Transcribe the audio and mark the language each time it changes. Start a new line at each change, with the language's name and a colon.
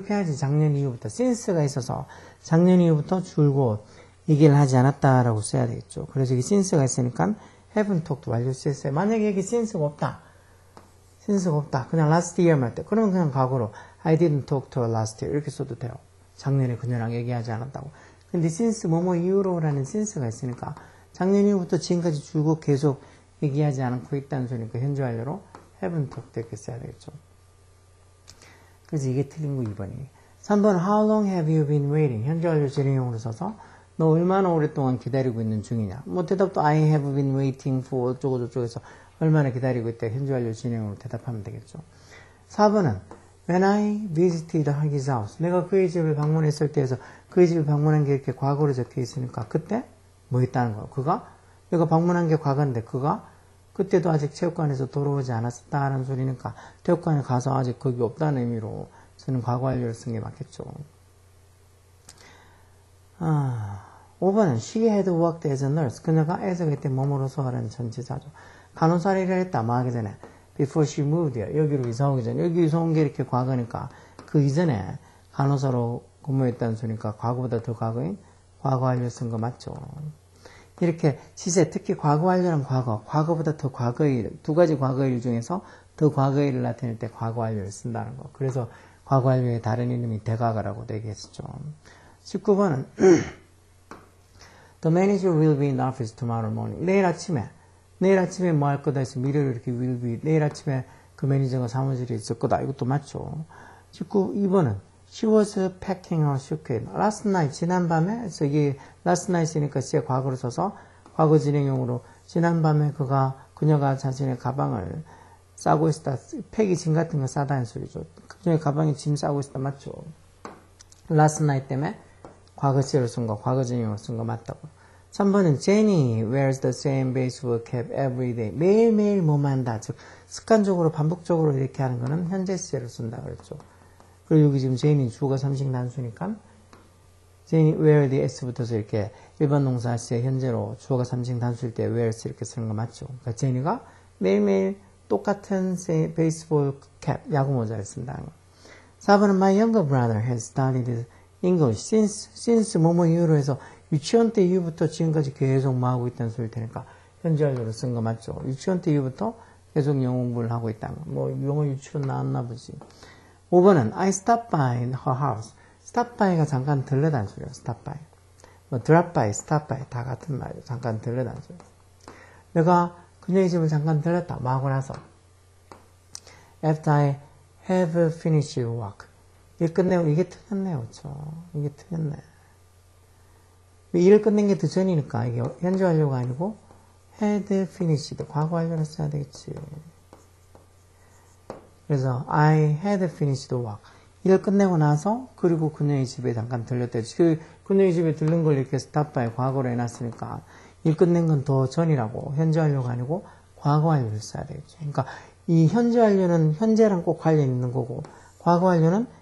Korean: 그렇게 해야지 작년 이후부터 since가 있어서 작년 이후부터 줄곧 얘기를 하지 않았다라고 써야 되겠죠. 그래서 여기 since가 있으니까
English: haven't talked
Korean: 완료 쓰였어요. 만약에 여기 since가 없다. 그냥 last year만 할 때. 그러면 그냥 과거로
English: I didn't talk to her last year
Korean: 이렇게 써도 돼요. 작년에 그녀랑 얘기하지 않았다고. 근데 since 뭐뭐 이후로라는 since가 있으니까 작년 이후부터 지금까지 줄곧 계속 얘기하지 않고 있다는 소리니까 현재 완료로
English: haven't talked
Korean: 이렇게 써야 되겠죠. 그래서 이게 틀린 거 2번이.
English: 3번 How long have you been waiting?
Korean: 현재 완료 진행형으로 써서 너 얼마나 오랫동안 기다리고 있는 중이냐. 뭐 대답도
English: I have been waiting for
Korean: 어쩌고저쩌고해서 얼마나 기다리고 있다. 현재 완료 진행형으로 대답하면 되겠죠.
English: 4번은 When I visited his house.
Korean: 내가 그의 집을 방문했을 때에서 그의 집을 방문한 게 이렇게 과거로 적혀 있으니까 그때 뭐 했다는 거야. 내가 방문한 게 과거인데 그가 그때도 아직 체육관에서 돌아오지 않았다는 소리니까 체육관에 가서 아직 거기 없다는 의미로 저는 과거 완료를 쓴 게 맞겠죠.
English: 5번은 She had worked as a nurse.
Korean: 그녀가 as 그때 몸으로서 하는 전치사죠. 간호사를 일을 했다. 뭐 하기 전에
English: before she moved here.
Korean: 여기로 이사 오기 전에. 여기 이사 온 게 이렇게 과거니까 그 이전에 간호사로 근무했다는 소리니까 과거보다 더 과거인 과거 완료 쓴 거 맞죠. 이렇게 시제 특히 과거 완료는 과거보다 더 과거의 두 가지 과거일 중에서 더 과거일을 나타낼 때 과거 완료를 쓴다는 거. 그래서 과거 완료의 다른 이름이 대과거라고도 얘기했었죠.
English: 19번은 The manager will be in the office tomorrow morning.
Korean: 내일 아침에 뭐 할 거다 해서 미래로 이렇게 will be. 내일 아침에 그 매니저가 사무실에 있을 거다. 이것도 맞죠.
English: 2번은 She was packing her suitcase.
Korean: Last night, 지난밤에, 그래서 이게 last night이니까 진짜 과거로 써서 과거 진행형으로 지난밤에 그녀가 자신의 가방을 싸고 있었다. 팩이 짐 같은 거 싸다는 소리죠. 그녀의 가방에 짐 싸고 있었다. 맞죠? last night 때문에 과거시로 쓴 거, 과거 진행형으로 쓴 거 맞다고. 3번은 Jenny wears the same baseball cap every day. 매일매일 뭐만 한다. 즉, 습관적으로, 반복적으로 이렇게 하는 거는 현재 시제로 쓴다 그랬죠. 그리고 여기 지금 제인이 주어가 삼식 단수니까 제인이 where the s 붙어서 이렇게 일반 동사 시제 현재로 주어가 삼식 단수일 때 where's 이렇게 쓰는 거 맞죠? 그러니까 제인이가 매일매일 똑같은 베이스볼 캡, 야구 모자를 쓴다는 거. 4번은
English: my younger brother has studied English since
Korean: 뭐뭐 이후로 해서 유치원 때 이후부터 지금까지 계속 뭐 하고 있다는 소리일 테니까 현재 완료로 쓴 거 맞죠? 유치원 때 이후부터 계속 영어 공부를 하고 있다는 거. 뭐 영어 유치원 나왔나 보지.
English: 5번은 I stopped by her house.
Korean: stop by가 잠깐 들르다는 소리예요. stop by. 뭐 drop by, stop by 다 같은 말이에요. 잠깐 들르다는 소리. 내가 그녀의 집을 잠깐 들렀다. 뭐 하고 나서
English: after I have finished work.
Korean: 일 끝내고 이게 틀렸네요. 그렇죠? 이게 틀렸네. 일을 끝낸 게 더 전이니까 이게 현재 완료가 아니고
English: had finished.
Korean: 과거 완료를 써야 되겠지. 그래서
English: I had finished work.
Korean: 일을 끝내고 나서 그리고 그녀의 집에 잠깐 들렸다. 그녀의 집에 들른 걸 이렇게 stop by 과거로 해놨으니까 일 끝낸 건 더 전이라고 현재 완료가 아니고 과거 완료를 써야 되겠죠. 그러니까 이 현재 완료는 현재랑 꼭 관련 있는 거고 과거 완료는